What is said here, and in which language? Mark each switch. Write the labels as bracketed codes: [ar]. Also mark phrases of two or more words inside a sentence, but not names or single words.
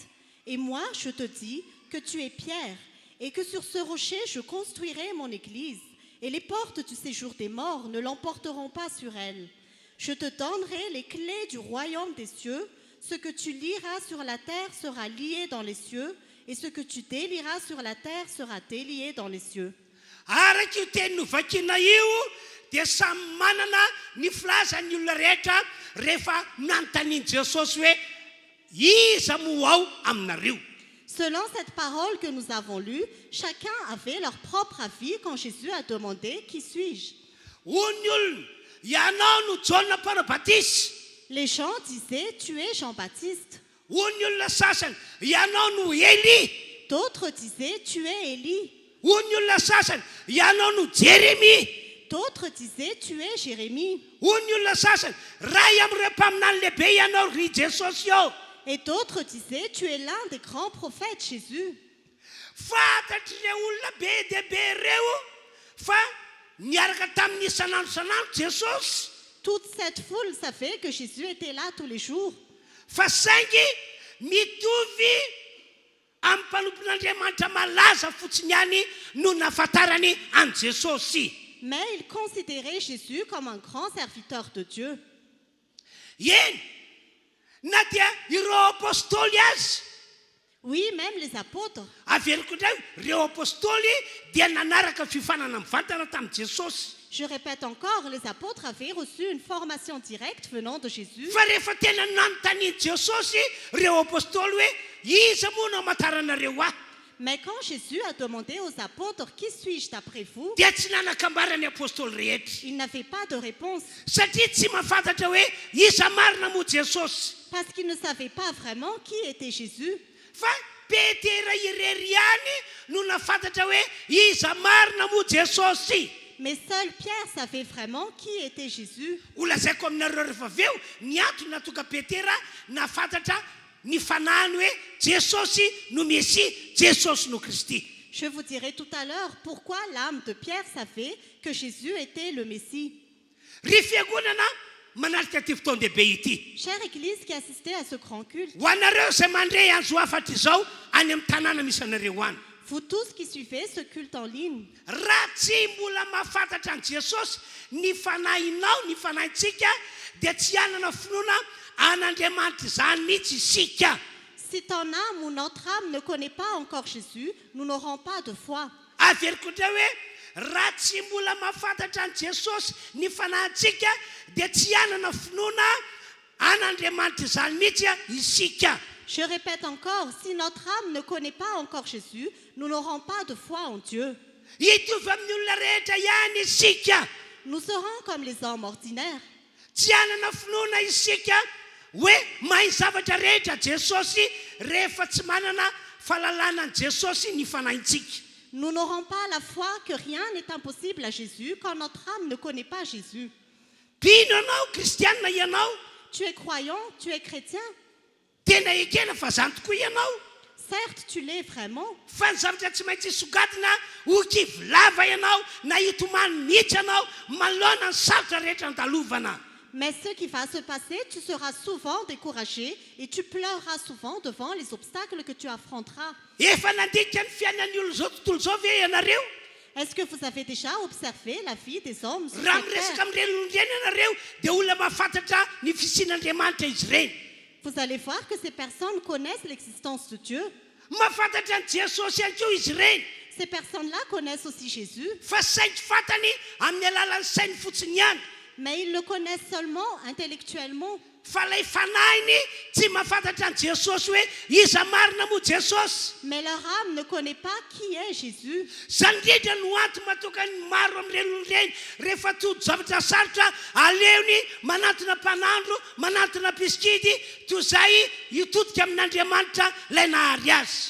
[fr] Et moi, je te dis que tu es Pierre, et que sur ce rocher, je construirai mon église, et les portes du séjour des morts ne l'emporteront pas sur elle. Je te donnerai les clés du royaume des cieux. Ce que tu lieras sur la terre sera lié dans les cieux, et ce que tu délieras sur la terre sera délié dans les cieux. » [mg] Araky io teny novakina io dia samy manana ny filazany olona rehetra rehefa nanontaniany Jesosy hoe iza mo ao aminareo. [fr] Selon cette parole que nous avons lue, chacun avait leur propre avis quand Jésus a demandé « Qui suis-je » [mg] Hoy olona ianao no Jona Mpanabatisa. [fr] Les gens disaient « Tu es Jean-Baptiste ». [mg] Hoy olona sasany ianao no Élie. [fr] D'autres disaient « Tu es Élie ». [mg] Hoy olona sasany ianao no Jérémie. [fr] D'autres disaient « Tu es Jérémie ». [mg] Hoy olona sasany ray amin'ireo mpaminany lehibe ianao ry Jesosy io. [fr] Et d'autres disaient « Tu es l'un des grands prophètes, Jésus ». [mg] Fantatr'ireo olona be dia be ireo fa niaraka tamin'ny isanandro Jesosy. [fr] Toute cette foule savait que Jésus était là tous les jours. [mg] Fa saingy mitovy amin'ny mpanompon'Andriamanitra malaza fotsiny ihany no nahafantarany an Jesosy. [fr] Mais ils considéraient Jésus comme un grand serviteur de Dieu. [mg] Eny, na dia ireo apôstôly azy. [fr] Oui, même les apôtres. [mg] Averiko indray ireo apôstôly dia nanaraka fifanana mivantana tamin'i Jesosy. [fr] Je répète encore, les apôtres avaient reçu une formation directe venant de Jésus. [mg] Fa rehefa tena nanontaniany Jesosy ireo apôstôly hoe iza moa no amataranaareo ahy. [fr] Mais quand Jésus a demandé aux apôtres « Qui suis-je d'après vous ?» [mg] dia tsy nanakambara ny apôstôly rehetra. [fr] ils n'avaient pas de réponse [mg] Satria tsy mahafantatra hoe iza marina moa Jesosy. [fr] parce qu'ils ne savaient pas vraiment qui était Jésus. [mg] Fa Petera irery ihany no nafantatra hoe iza marina moa Jesosy. [fr] Mais seul Pierre savait vraiment qui était Jésus. [mg] Olazaiko aminareo rehefa avy eo ny antony natonga Petera nafantatra ny fanahany hoe Jesosy no Mesia, Jesosy no Kristy. [fr] Je vous dirai tout à l'heure pourquoi l'âme de Pierre savait que Jésus était le Messie. [mg] Ry fiangonana manaraka ty fotoan-dehibe ity. [fr] Chère Église qui assistait à ce grand culte, [mg] Ho anareo izay mandray andro hafatra izao any amin'ny tanàna misy anareo any. [fr] vous tous qui suivez ce culte en ligne, [mg] Raha tsy mbola mahafantatra an Jesosy ny fanahinao, ny fanahintsika dia tsy hanana finoana an'Andriamanitra izany mihitsy isika. [fr] si ton âme ou notre âme ne connaît pas encore Jésus, nous n'aurons pas de foi. [mg] Averiko indray hoe raha tsy mbola mahafantatra an Jesosy ny fanahintsika dia tsy hanana finoana an'Andriamanitra izany mihitsy isika. [fr] Je répète encore, si notre âme ne connaît pas encore Jésus, nous n'aurons pas de foi en Dieu. [mg] Hitovy amin'ny olona rehetra ihany isika. [fr] Nous serons comme les hommes ordinaires. [mg] Tsy hanana finoana isika hoe mahay zavatra rehetra Jesosy rehefa tsy manana fahalalana an Jesosy ny fanahintsika. [fr] Nous n'aurons pas la foi que rien n'est impossible à Jésus quand notre âme ne connaît pas Jésus. [mg] Mpino ianao, kristianina ianao, [fr] Tu es croyant, tu es chrétien. [mg] tena ekena fa zany tokoa ianao. [fr] Certes, tu l'es vraiment. [mg] Fa ny zavatra tsy maintsy sogadina ho kivolava ianao na hitomany mihitsy ianao manoloana ny sarotra rehetra andalovana. [fr] Mais ce qui va se passer, tu seras souvent découragé et tu pleureras souvent devant les obstacles que tu affronteras. [mg] Efa nandika ny fiainan'ny olona zao tontolo zao ve ianareo? [fr] Est-ce que vous avez déjà observé la vie des hommes sur [mg] Raha [fr] cette [mg] miresaka [fr] terre? [mg] amin'ireny olon'ireny ianareo dia olona mahafantatra ny fisian'Andriamanitra izy ireny. [fr] Vous allez voir que ces personnes connaissent l'existence de Dieu. [mg] Mahafantatra ny Jesosy ihany koa izy ireny. [fr] Ces personnes-là connaissent aussi Jésus, [mg] fa saingy fatany amin'ny alalan'ny sainy fotsiny ihany [fr] mais ils le connaissent seulement intellectuellement. [mg] fa lay fanahiny tsy mahafantatra ny Jesosy hoe iza marina moa Jesosy. [fr] Mais leur âme ne connaît pas qui est Jésus. [mg] Zany indrindra no antony mahatonga ny maro amin'ireny olon'ireny rehefa tody zavatra sarotra aleony manatona mpanandro manatona piskidy toy izay hitodika amin'Andriamanitra ilay nahary azy.